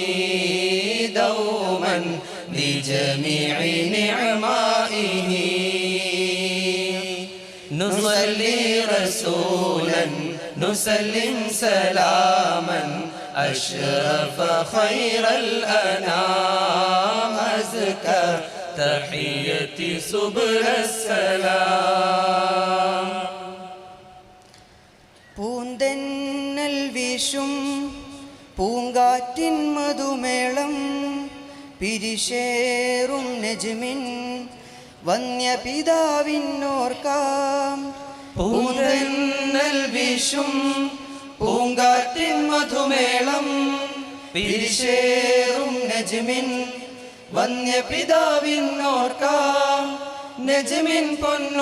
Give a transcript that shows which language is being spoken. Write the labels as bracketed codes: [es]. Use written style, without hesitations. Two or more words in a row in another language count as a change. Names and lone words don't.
[ar] دوما لجميع نعمائه نصلي رسولا نسلم سلاما أشرف خير الأنام أزكى تحية سبل السلام [ml] പൂന്തെന്നൽ വീശും പൂങ്കാറ്റിൻ മധുമേളം പിരിശേറും നജ്മിൻ വന്യപിതാവിനോർക്കാം പൂന്തെന്നൽ വീശും പൂങ്കാറ്റിൻ മധുമേളം പിരിശേറും നജ്മിൻ വന്യപിതാവിനോർക്കാം നജ്മിൻ പൊന്നു